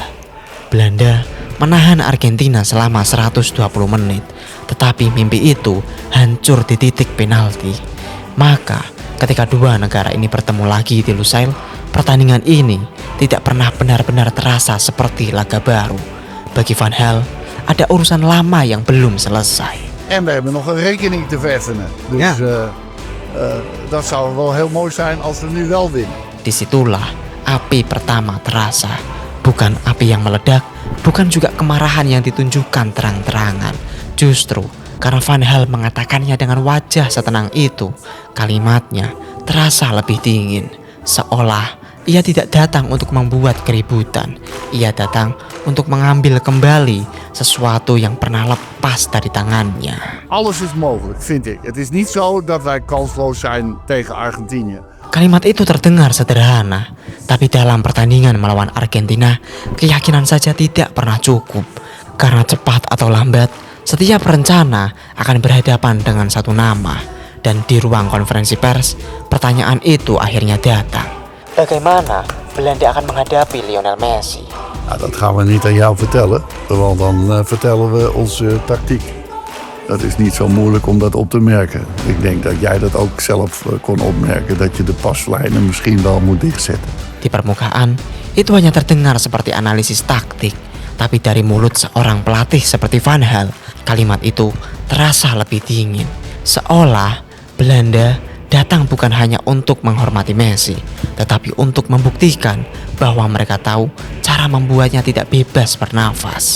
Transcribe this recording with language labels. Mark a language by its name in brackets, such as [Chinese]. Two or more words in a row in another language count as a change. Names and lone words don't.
[Indonesian] Belanda menahan Argentina selama 120 menit, tetapi mimpi itu hancur di titik penalti. Maka, ketika dua negara ini bertemu lagi di Lusail, pertandingan ini tidak pernah benar-benar terasa seperti laga baru. Bagi Van Gaal, ada urusan lama yang belum selesai. [Dutch] En we hebben nog een rekening te vereffenen. Dus dat zou wel heel mooi zijn als we nu wel winnen. [Indonesian] Disitulah api pertama terasa. Bukan api yang meledak, bukan juga kemarahan yang ditunjukkan terang-terangan. Justru karena Van Gaal mengatakannya dengan wajah setenang itu, kalimatnya terasa lebih dingin. Seolah ia tidak datang untuk membuat keributan. Ia datang untuk mengambil kembali sesuatu yang pernah lepas dari tangannya. [Dutch] Alles is mogelijk, vind ik. Het is niet zo dat wij kansloos zijn tegen Argentinië. [Indonesian] Kalimat itu terdengar sederhana, tapi dalam pertandingan melawan Argentina, keyakinan saja tidak pernah cukup. Karena cepat atau lambat, Setiap rencana akan berhadapan dengan satu nama. Dan di ruang konferensi pers, pertanyaan itu akhirnya datang. Bagaimana Belanda akan menghadapi Lionel Messi? [Dutch] Nou, dat gaan we niet aan jou vertellen, want dan vertellen we onze tactiek. Dat is niet zo moeilijk om dat op te merken. Ik denk dat jij dat ook zelf kon opmerken, dat je de paslijnen misschien wel moet dichtzetten. [Indonesian] Di permukaan, itu hanya terdengar seperti analisis taktik. Tapi dari mulut seorang pelatih seperti Van Gaal, kalimat itu terasa lebih dingin. Seolah Belanda datang bukan hanya untuk menghormati Messi, tetapi untuk membuktikan bahwa mereka tahu cara membuatnya tidak bebas bernafas.